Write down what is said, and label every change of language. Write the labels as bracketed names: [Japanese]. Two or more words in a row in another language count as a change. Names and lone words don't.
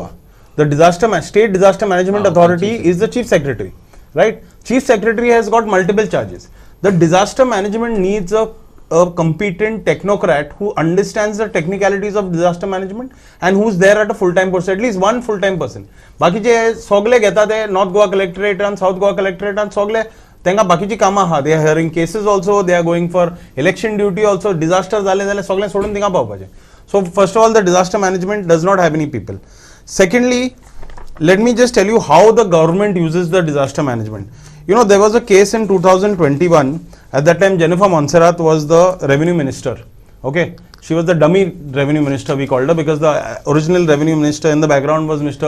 [English] The state disaster management authority is the chief secretary. Right? Chief secretary has got multiple charges. The disaster management needs a competent technocrat who understands the technicalities of disaster management and who's there at a full-time post, at least one full-time person. [Konkani] बाकीचे सगळे घेतात ते North Goa Collectorate and South Goa Collectorate and सगळे त्यांना बाकीची कामां आहा. [English] They are hearing cases also, they are going for election duty also. [Konkani] Disaster जाले जाल्यार सगळे सोडून थिंगा पावपाचे. [English] So first of all, the disaster management does not have any people. Secondly, let me just tell you how the government uses the disaster management. There was a case in 2021. At that time, Jennifer Montserrat was the revenue minister. Okay, she was the dummy revenue minister, we called her, because the original revenue minister in the background was Mr.